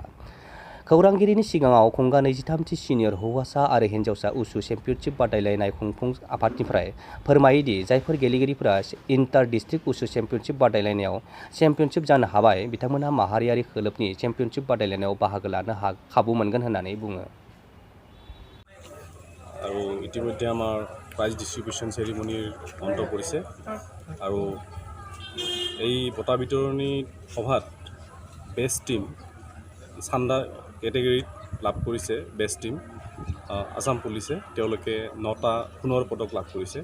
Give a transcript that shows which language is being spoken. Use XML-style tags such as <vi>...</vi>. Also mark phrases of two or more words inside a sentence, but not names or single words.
<brx>खौरांगिरिनि सिगाङाव खुंगा 23थि सिनियर हौवासा आरो हिन्जावसा उसु चेम्पियनशिप बादायलायनाय खुंफुं आफादनिफ्राय फोरमायोदि जायफोर गेलेगिरिफोरा</brx> <en>inter district</en> <brx>उसु चेम्पियनशिप बादायलायनायाव चेम्पियनशिप जानो हाबाय बिथांमोनहा माहारियारि खोलोबनि चेम्पियनशिप बादायलायनायाव बाहागो लानो खाबु मोनगोन होननानै बुङो।</brx> <as>আৰু ইতিমধ্যে আমাৰ</as> <en>prize distribution ceremony</en> <as>অন্ত পৰিছে আৰু এই বঁটা বিতৰণী সভাত</as> <en>best team</en> <as>চান্দা কেটেগৰীত লাভ কৰিছে</as> <en>best team</en> <as>আসাম পুলিচে, তেওঁলোকে 9টা সোণৰ পদক লাভ কৰিছে।</as>